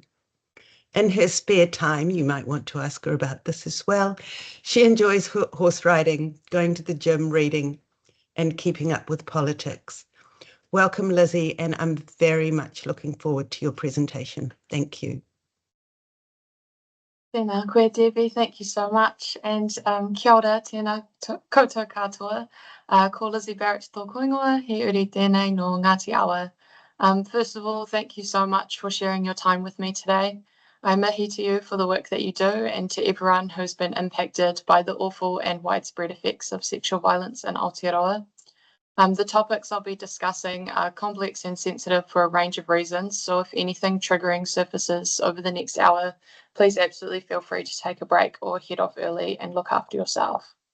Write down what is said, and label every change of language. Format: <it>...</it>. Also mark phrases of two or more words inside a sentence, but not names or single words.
<en>In her spare time, you might want to ask her about this as well, she enjoys horse riding, going to the gym, reading, and keeping up with politics. Welcome, Lizzie, and I'm very much looking forward to your presentation. Thank you.</en> <mi>Tēnā koe, Debbie,</mi> <en>thank you so much.</en> <mi>And kia ora, tēnā koutou katoa. Ko Lizzie Barrett tō koingoa, he uri tēnei no Ngāti Awa.</mi> <en>First of all, thank you so much for sharing your time with me today. I mihi to you for the work that you do, and to everyone who's been impacted by the awful and widespread effects of sexual violence in Aotearoa. The topics I'll be discussing are complex and sensitive for a range of reasons, so if anything triggering surfaces over the next hour, please absolutely feel free to take a break or head off early and look after yourself.</en>